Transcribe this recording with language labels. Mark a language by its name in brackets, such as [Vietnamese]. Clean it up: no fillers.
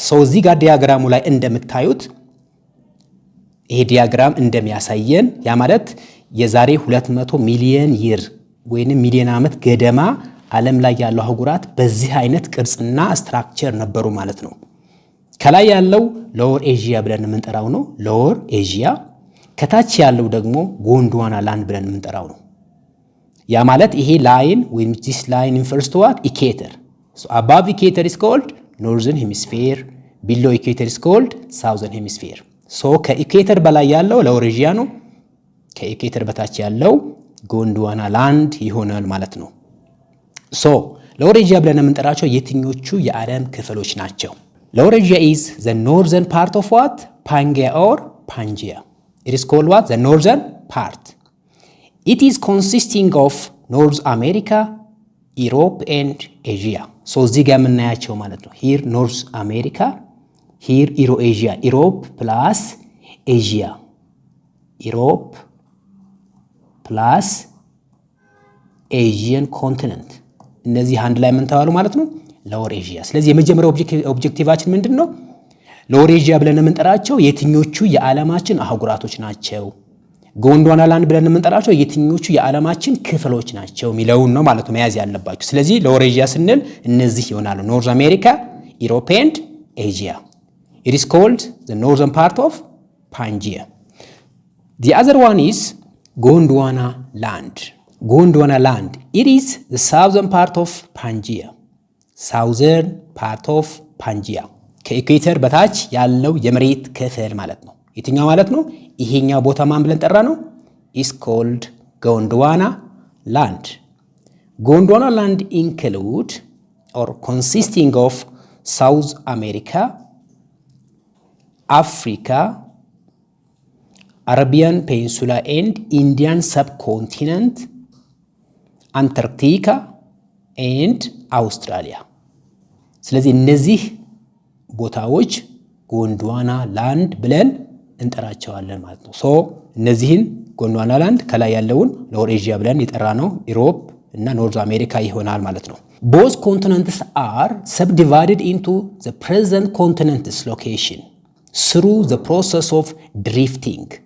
[Amharic] so እዚህ ጋር ዲያግራሙ ላይ እንደምታዩት ይሄ ዲያግራም እንደሚያሳየን ያ ማለት የዛሬ 200 ሚሊየን ይር ወይንም ሚሊየን ዓመት ገደማ ዓለም ላይ ያለው አህጉራት በዚህ አይነት ቅርጽና ስትራክቸር ነበሩ ማለት ነው። ከላይ ያለው ሎወር ኤዥያ ብለን የምንጠራው ነው ሎወር ኤዥያ፣ ከታች ያለው ደግሞ ጎንድዋና ላንድ ብለን የምንጠራው ነው። ያ ማለት ይሄ ላይን ወይም [English] this line refers to what? Equator. so above equator is called northern hemisphere, below equator is called southern hemisphere. [Amharic] so ከኢኩዌተር በላይ ያለው ሎወር ኤዥያ ነው፣ ከኢኩዌተር በታች ያለው ጎንድዋና ላንድ ይሆናል ማለት ነው። so ሎወር ኤዥያ ብለን የምንጠራቸው የትኞቹ የዓለም ክፍሎች ናቸው? [English] ሎወር ኤዥያ is the northern part of what? Pangaea or Pangaea. It is called what? The northern part. It is consisting of North America, Europe and Asia. so [Amharic] እዚህ ጋር የምናያቸው ማለት ነው [English] here North America, here Eurasia, Europe plus Asia, Europe plus Asian continent. [Amharic] እነዚህ አንድ ላይ ምን ተባሉ ማለት ነው? ሎወር ኤዥያ። ስለዚህ የመጀመሪያው ኦብጀክቲቫችን ምንድነው? ሎወር ኤዥያ ብለን የምንጠራቸው የትኞቹ የዓለማችን አህጉራቶች ናቸው? ጎንድዋና ላንድ ብለን የምንጠራቸው የትኞቹ የዓለማችን ክፍሎች ናቸው የሚለውን ነው ማለት ነው መያዝ ያለባችሁ። ስለዚህ ሎወር ኤዥያ ስንል እነዚህ ይሆናሉ። ኖርዝ አሜሪካ፣ [English] Europe and Asia. It is called the northern part of Pangaea. The other one is Gondwana land. Gondwana land. It is the southern part of Pangaea. Southern part of Pangaea. [Amharic] ከኢኩዌተር በታች ያለው የመሬት ክፍል ማለት ነው። የትኛው ማለት ነው? ይሄኛው ቦታ ማን ብለን ጠራ ነው? [English] is called Gondwana land. Gondwana land include or consisting of South America, Africa, Arabian Peninsula and Indian subcontinent, Antarctica and Australia. [Amharic] ስለዚህ እነዚህ ቦታዎች ጎንድዋና ላንድ ብለን እንጠራቸዋለን ማለት ነው። ሶ እነዚህን ጎንድዋና ላንድ ከላይ ያለውን ሎወር ኤዥያ ብለን የጠራ ነው ኢሮፕ እና ኖርዝ አሜሪካ ይሆናል ማለት ነው። [English] Both continents are subdivided into the present continent's location through the process of drifting.